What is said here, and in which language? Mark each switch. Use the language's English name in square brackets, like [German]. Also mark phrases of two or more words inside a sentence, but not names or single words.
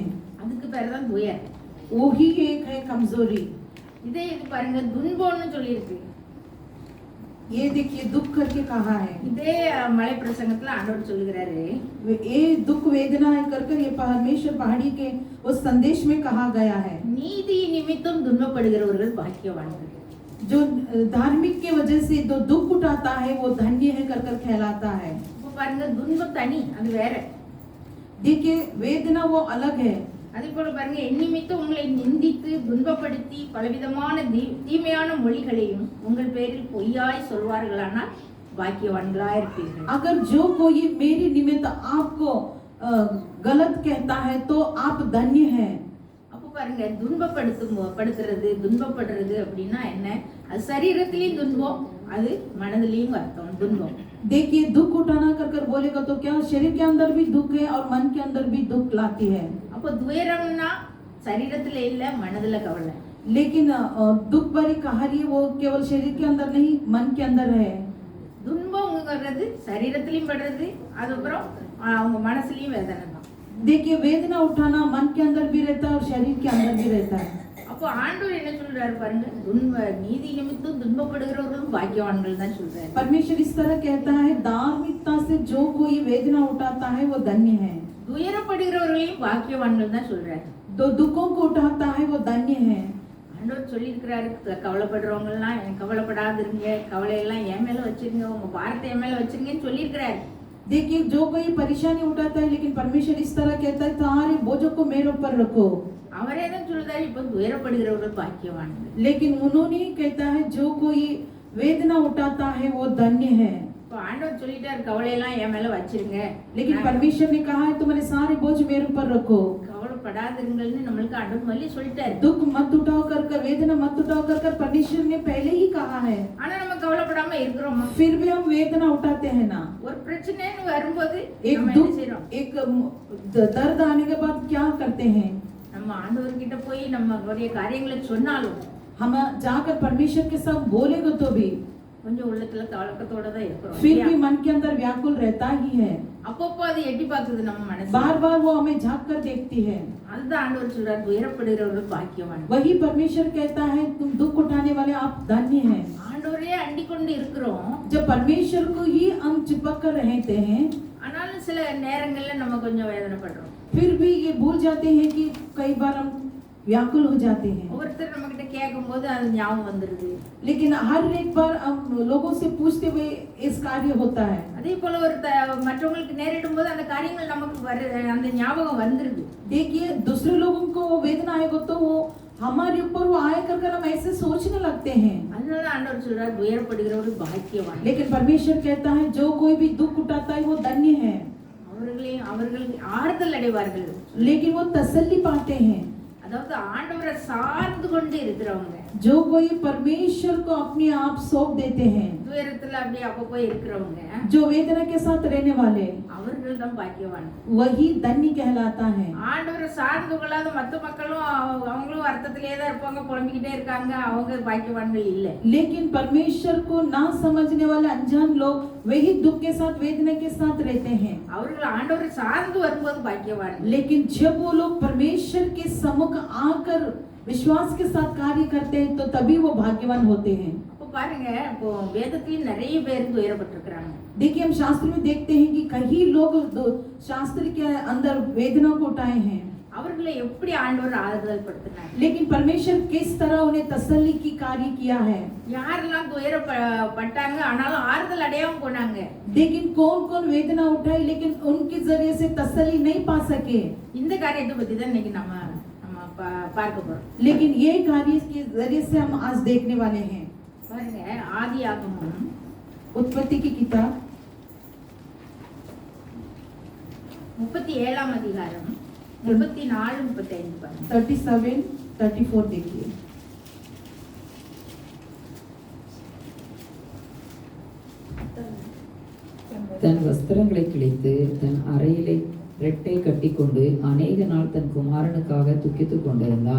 [Tamil] அதுக்கு பேர் தான் துயரம். [Hindi] वही एक है कमजोरी। [Tamil] இதே இது பாருங்க, துன்பம்னு சொல்லியிருக்கு. [Hindi] ये देखिए, दुख करके कहा है। [Tamil] இதே மலை பிரசங்கத்துல ஆண்டவர் சொல்லுகிறாரு, [Hindi] ये दुख वेदना है कर ये परमेश्वर पहाड़ी के उस संदेश में कहा गया है। [Tamil] நீதி நிமித்தம் துன்பப்படுகிறவர்கள் பாக்கியவான்கள். [Hindi] जो धार्मिक के वजह से जो दुख उठाता है वो धन्य है कर कहलाता है। [Tamil] இப்போ பாருங்க, துன்பம் தனி, அது வேற. [Hindi] देखिए, वेदना वो अलग है। [Tamil] அதே போல பாருங்க, என் நிமித்தம் உங்களை நிந்தித்து துன்பப்படுத்தி பலவிதமான தீமையான மொழிகளையும் உங்கள் பேரில் பொய்யாய் சொல்வார்களானால் பாக்கியவான்களாய் இருப்பீர்கள். [Hindi] अगर जो कोई मेरे निमित्त आपको गलत कहता है तो आप धन्य हैं। [Tamil] அப்போ பாருங்க, துன்பப்படுத்துறது, துன்பப்படுறது அப்படின்னா என்ன? அது சரீரத்திலையும் துன்பம், அது மனதிலையும் வருத்தம், துன்பம். [Hindi] देखिए, दुख उठाना कर बोलेगा तो क्या शरीर के अंदर भी दुख है और मन के अंदर भी दुख लाती है। [Tamil] அப்போ துயரம்னா சரீரத்துல இல்ல, மனதுல கவலை. [Hindi] लेकिन दुख भरी कहानी वो केवल शरीर के अंदर नहीं मन के अंदर है। [Tamil] துன்பம்ங்கிறது சரீரத்திலையும் படுறது, அதுக்கப்புறம் அவங்க மனசுலயும் வேதனை தான். [Hindi] देखिए, वेदना उठाना मन के अंदर भी रहता है और शरीर के अंदर भी रहता है। [Tamil] அப்போ ஆண்டவர் என்ன சொல்றாரு பாருங்க, நீதி நிமித்தம் துன்பப்படுகிறவர்களும் பாக்கியவான்கள் தான் சொல்றாரு. [Hindi] परमेश्वर इस तरह कहता है, धार्मिकता से जो कोई वेदना उठाता है वो धन्य है। [Tamil] துயரப்படுகிறவர்களையும் பாக்கியவான்கள் தான் சொல்றாரு. [Hindi] जो दुखों को उठाता है वो धन्य है। [Tamil] ஆண்டவர் சொல்லியிருக்கிறாரு, கவலைப்படுறவங்க எல்லாம் கவலைப்படாதிருங்க, கவலையெல்லாம் என் மேல வச்சிருங்க, உங்க பாரத்தை என் மேல வச்சிருங்கன்னு சொல்லியிருக்கிறாரு. [Hindi] देखिए, जो कोई परेशानी उठाता है, लेकिन परमेश्वर इस तरह कहता है, सारे बोझों को मेरे ऊपर रखो। [Tamil] அவரே தான் சொல்றாரு, இப்போ துயரப்படுகிறவர்கள் பாக்கியவான்கள். [Hindi] लेकिन उन्होंने कहता है, जो कोई वेदना उठाता है वो धन्य है। [Tamil] இப்போ ஆண்டவர் சொல்லிட்டாரு, கவலையெல்லாம் என் மேல வச்சிருங்க, [Hindi] लेकिन परमेश्वर ने कहा है, तुम्हारे सारे बोझ मेरे ऊपर रखो। [Tamil] கவலைப்படாதிருங்கள்னு நம்மளுக்கு ஆண்டவர் முதல்ல சொல்லிட்டாரு. [Hindi] दुख मत उठाओ कर वेदना मत उठाओ कर परमेश्वर ने पहले ही कहा है। [Tamil] ஆனா நம்ம கவலைப்படாம இருக்கிறோமா? [Hindi] फिर भी हम वेदना उठाते हैं ना। [Tamil] ஒரு பிரச்சனைன்னு வரும்போது [Hindi] एक [Tamil] நம்ம என்ன [Hindi] दुख, [Tamil] செய்றோம்? [Hindi] एक दर्द आने के बाद क्या करते हैं? [Tamil] நம்ம ஆண்டவர்கிட்ட போய் நம்மளுடைய காரியங்களை சொன்னாலும் [Hindi] हम जाकर परमेश्वर के साथ बोलेगा तो भी [Tamil] கொஞ்சம் உள்ளத்துல கலக்கத்தோட தான் இருக்கிறோம். [Hindi] फिर भी मन के अंदर व्याकुल रहता ही है। [Tamil] அப்பப்போ அது எட்டி பார்க்குது நம்ம மனசு. [Hindi] बार बार वो हमें झांक कर देखती है। [Tamil] அதுதான் ஆண்டவர் சொல்றார், துயரப்படுகிறவர்கள் பாக்கியவான். [Hindi] वही परमेश्वर कहता है, तुम दुख उठाने वाले आप धन्य हैं। [Tamil] ஆண்டவரே அண்டிக் கொண்டு இருக்கிறோம், [Hindi] जब परमेश्वर को ही हम चिपक कर रहते हैं, [Tamil] ஆனாலும் சில நேரங்கள்ல நம்ம கொஞ்சம் வேதனைப்படுறோம். [Hindi] फिर भी ये भूल जाते हैं कि कई बार हम व्याकुल हो जाते हैं। [Tamil] ஒவ்வொருத்தர் நம்ம கிட்ட கேட்கும் போது அது ஞாபகம் வந்துருது. [Hindi] लेकिन हर एक बार हम लोगों से पूछते हुए इस कार्य होता है। [Tamil] அதே போல ஒரு மற்றவங்களுக்கு நேரிடும் போது அந்த காரியங்கள் நமக்கு அந்த ஞாபகம் வந்துருது. [Hindi] देखिए, दूसरे लोगों को वो वेदना आएगा तो वो हमारे ऊपर वो आए कर हम ऐसे सोचने लगते हैं। [Tamil] அதனால ஆண்டவர் சொல்றார், துயரப்படுகிறவர்கள் பாக்கியவான். [Hindi] लेकिन परमेश्वर कहता है, जो कोई भी दुख उठाता है वो धन्य है। [Tamil] அவர்கள் ஆறுதல் அடைவார்கள். [Hindi] लेकिन वो तसल्ली पाते हैं। [Tamil] அதாவது ஆண்டவரை சார்ந்து கொண்டு இருக்கிறவங்க, [Hindi] जो कोई परमेश्वर को अपने आप सौंप देते हैं, [Tamil] துயரத்துல அப்படியே அப்பப்போ இருக்கிறவங்க, [Hindi] जो वेदना के साथ रहने वाले, [Tamil] அவர்கள் தான் பாக்கியவான். [Hindi] वही धन्य कहलाता है। [Tamil] ஆண்டவரை சார்ந்து கொள்ளாத மற்ற மக்களும் அவங்களும் வருத்தத்திலே தான் இருப்பாங்க, புலம்பிக்கிட்டே இருக்காங்க, அவங்க பாக்கியவான்கள் இல்லை. [Hindi] लेकिन परमेश्वर को ना समझने वाले अनजान लोग वही दुख के साथ वेदना के साथ रहते हैं। [Tamil] அவர்கள் ஆண்டவரை சார்ந்து வரும்போது பாக்கியவான். [Hindi] लेकिन जब वो लोग परमेश्वर के सम्मुख आकर विश्वास के साथ कार्य करते हैं तो तभी वो भाग्यवान होते हैं। [Tamil] அப்போ பாருங்க, இப்போ வேதத்துல நிறைய பேர் துயரப்பட்டிருக்கிறாங்க. [Hindi] देखिए, हम शास्त्र में देखते हैं कि कई लोग शास्त्र के अंदर वेदना को उठाए हैं। [Tamil] அவர்களை எப்படி ஆண்டவர் ஆறுதல் படுத்தினார்? [Hindi] लेकिन परमेश्वर किस तरह उन्हें तसल्ली की कार्य किया है। [Tamil] யாரெல்லாம் துயரப்பட்டாங்க ஆனாலும் ஆறுதல் அடையாம போனாங்க? [Hindi] लेकिन कौन कौन वेदना उठाई लेकिन उनके जरिए से तसल्ली नहीं पा सके। [Tamil] இந்த காரியத்தை பத்தி தான் இன்னைக்கு நம்ம பார்க்க போறோம். [Hindi] लेकिन ये कार्य के जरिए से हम आज देखने वाले हैं। [Tamil] பாருங்க, ஆதியாகமம் [Hindi] उत्पत्ति की किताब [Tamil] 37ஆம் அதிகாரம் 34-35 பாருங்க. [Hindi] 37-34 देखिए। [Tamil] தன் வஸ்திரங்களை கிழித்து தன் அறையிலே ரெட்டை கட்டிக்கொண்டு அநேக நாள் தன் குமாரனுக்காக துக்கித்துக் கொண்டிருந்தான்.